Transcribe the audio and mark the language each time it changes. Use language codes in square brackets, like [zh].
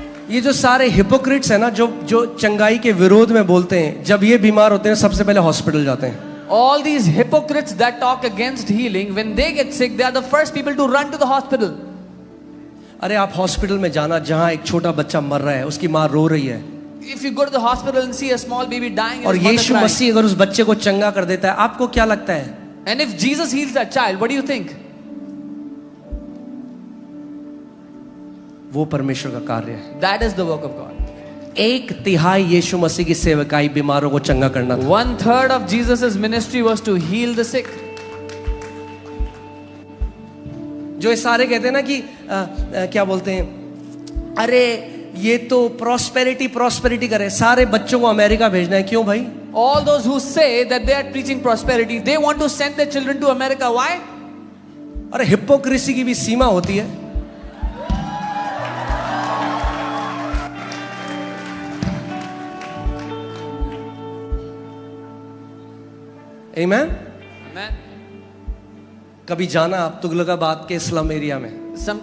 [hi] ये जो सारे हिपोक्रिट्स है ना, जो चंगाई के विरोध में बोलते हैं, जब ये बीमार होते हैं सबसे पहले हॉस्पिटल जाते हैं। [en] All these hypocrites that talk against healing, when they get sick, they are the first people to run to the hospital. [hi] अरे आप हॉस्पिटल में जाना जहां एक छोटा बच्चा मर रहा है, उसकी माँ रो रही है, [en] If you go to the hospital and see a small baby dying, [hi] और [en] and his mother [hi] Yeshu [en] crying, [hi] मसीह अगर उस बच्चे को चंगा कर देता है, आपको क्या लगता है? [en] and if Jesus heals that child, what do you think? [hi] वो परमेश्वर का कार्य है। [en] That is the work of God. [hi] 1/3 यीशु मसीह की सेवकाई बीमारों को चंगा करना था। [en] 1/3 of Jesus' ministry was to heal the sick. [hi] जो ये सारे कहते हैं ना कि क्या बोलते हैं, अरे ये तो प्रॉस्पेरिटी करे, सारे बच्चों को अमेरिका भेजना है, क्यों भाई? [en] All those who say that they are preaching prosperity, they want to send their children to America. Why? [hi] अरे हिपोक्रेसी की भी सीमा होती है। आमीन। [en] Amen. [hi] कभी जाना आप तुगलकाबाद के स्लम एरिया में,